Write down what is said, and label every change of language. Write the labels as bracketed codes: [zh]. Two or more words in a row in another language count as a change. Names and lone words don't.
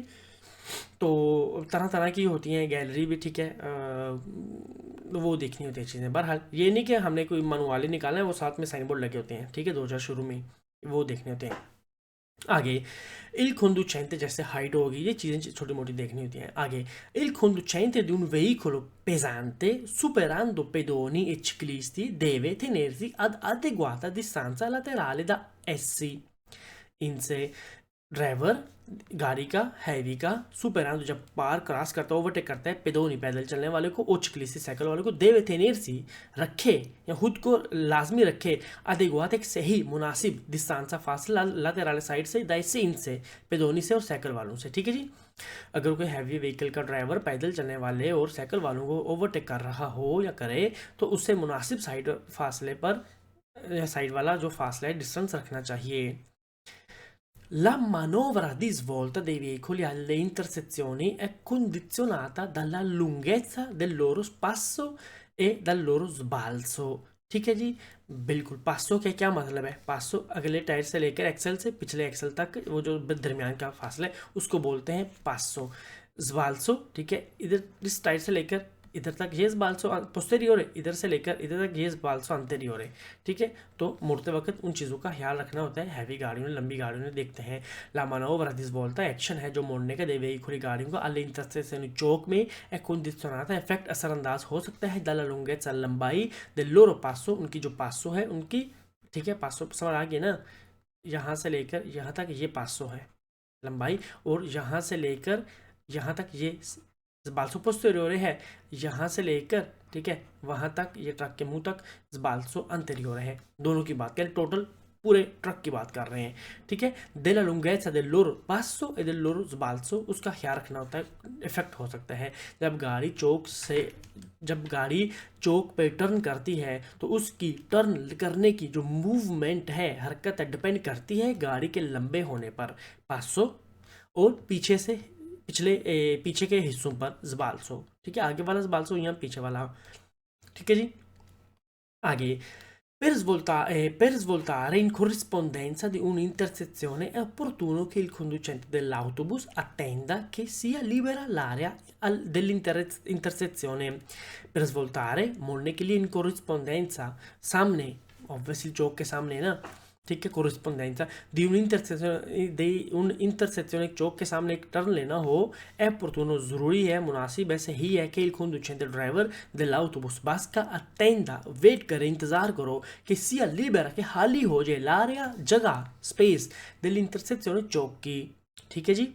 [hi] तो तरह तरह की होती हैं गैलरी भी, ठीक है, वो देखनी होती है चीज़ें। बहरहाल ये नहीं कि हमने कोई मनवाले निकालना है, वो साथ में साइन बोर्ड लगे होते हैं, ठीक है, 2000 शुरू में वो देखने होते हैं। [it] आगे il conducente, [hi] जैसे हाइट होगी, ये चीज़ें छोटी मोटी देखनी होती हैं। [it] आगे il conducente di un veicolo pesante superando pedoni e ciclisti deve tenersi ad adeguata distanza laterale da essi। [hi] इनसे ड्राइवर गाड़ी का हैवी का सुपरांदो जब पार क्रॉस करता है, ओवरटेक करता है, पेदोनी पैदल चलने वाले को, ओचकलिसी साइकिल वाले को, [it] deve tenersi [hi] रखे या खुद को लाजमी रखे, अदेगुआत एक सही मुनासिब डिस्टेंस फासला लातेराले साइड से, दाइसे इनसे पेदोनी से और साइकिल वालों से, ठीक है जी। अगर कोई हैवी व्हीकल का ड्राइवर पैदल चलने वाले और साइकिल वालों को ओवरटेक कर रहा हो या करे तो उससे मुनासिब साइड फासले पर या साइड वाला जो फासला है डिस्टेंस रखना चाहिए। [it] La manovra di svolta dei veicoli alle intersezioni è condizionata dalla lunghezza del loro spasso e dal loro sbalzo। [hi] ठीक है जी, बिल्कुल। पासो का क्या मतलब है, पासो अगले टायर से लेकर एक्सल से पिछले एक्सल तक वो जो दरमियान का फासला है उसको बोलते हैं पासो। sbalzo, ठीक है, इधर इस साइड से लेकर इधर तक ये [it] sbalzo posteriore, [hi] इधर से लेकर इधर तक ये [it] sbalzo anteriore, [hi] ठीक है। तो मुड़ते वक्त उन चीज़ों का ख्याल रखना होता है। हैवी गाड़ियों में, लंबी गाड़ियों में देखते हैं [it] la manovra di svolta [hi] एक्शन है जो मोड़ने का दे veicoli गाड़ियों का [it] alle intersezioni [hi] चौक में [it] è condizionata [hi] इफेक्ट असरअंदाज हो सकता है [it] dalla lunghezza [hi] लंबाई [it] del loro passo, [hi] उनकी जो पासो है उनकी, ठीक है, पासो समझ आ गया ना, यहाँ से लेकर यहाँ तक ये 500 है लंबाई, और यहाँ से लेकर यहाँ तक ये [it] sbalzo posteriore [hi] है, यहाँ से लेकर, ठीक है, वहाँ तक ये ट्रक के मुंह तक [it] sbalzo anteriore [hi] है। दोनों की बात करें, टोटल पूरे ट्रक की बात कर रहे हैं, ठीक है। [it] della lunghezza del loro passo e del loro sbalzo, [hi] उसका ख्याल रखना होता है, इफेक्ट हो सकता है। जब गाड़ी चौक पे टर्न करती है तो उसकी टर्न करने की जो मूवमेंट है, हरकत है, डिपेंड करती है गाड़ी के लंबे होने पर, पासो, और पीछे के हिस्सों पर sbalzo, ठीक है। आगे वाला sbalzo, यहाँ पीछे वाला, ठीक है जी। [it] आगे per svoltare in corrispondenza di un'intersezione è opportuno che il conducente dell'autobus attenda che sia libera l'area dell'intersezione। Per svoltare, [hi] मोड़ने के लिए [it] in corrispondenza, [hi] सामने, obviously चौक के सामने ना, ठीक है, [it] corrispondenza di un'intersezione [hi] चौक के सामने एक टर्न लेना हो, [it] è opportuno, [hi] ज़रूरी है, मुनासिब है, सही है कि [it] il conducente [hi] ड्राइवर dell'autobus बस का attenda, वेट करे, इंतज़ार करो कि [it] sia libera, [hi] कि खाली हो जाए l'area, जगह, स्पेस dell'intersezione चौक की, ठीक है जी।